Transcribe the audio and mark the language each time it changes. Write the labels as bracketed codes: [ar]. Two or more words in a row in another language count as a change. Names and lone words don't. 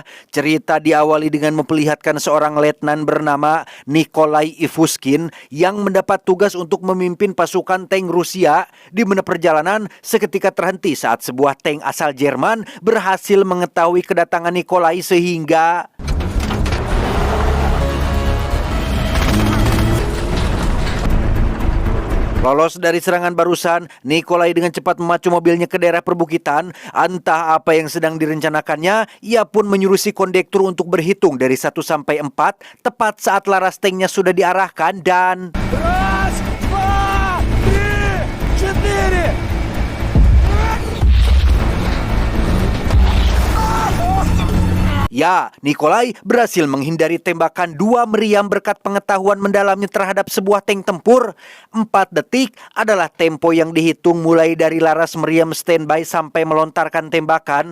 [id] cerita diawali dengan memperlihatkan seorang letnan bernama Nikolai Ivuskin yang mendapat tugas untuk memimpin pasukan tank Rusia, di mana perjalanan seketika terhenti saat sebuah tank asal Jerman berhasil mengetahui kedatangan Nikolai sehingga lolos dari serangan barusan. Nikolai dengan cepat memacu mobilnya ke daerah perbukitan. Entah apa yang sedang direncanakannya, ia pun menyuruh si kondektur untuk berhitung dari 1 sampai 4, tepat saat laras tanknya sudah diarahkan dan [ru] Раз, два, три, четыре. [id] Ya, Nikolai berhasil menghindari tembakan 2 meriam berkat pengetahuan mendalamnya terhadap sebuah tank tempur. 4 detik adalah tempo yang dihitung mulai dari laras meriam standby sampai melontarkan tembakan.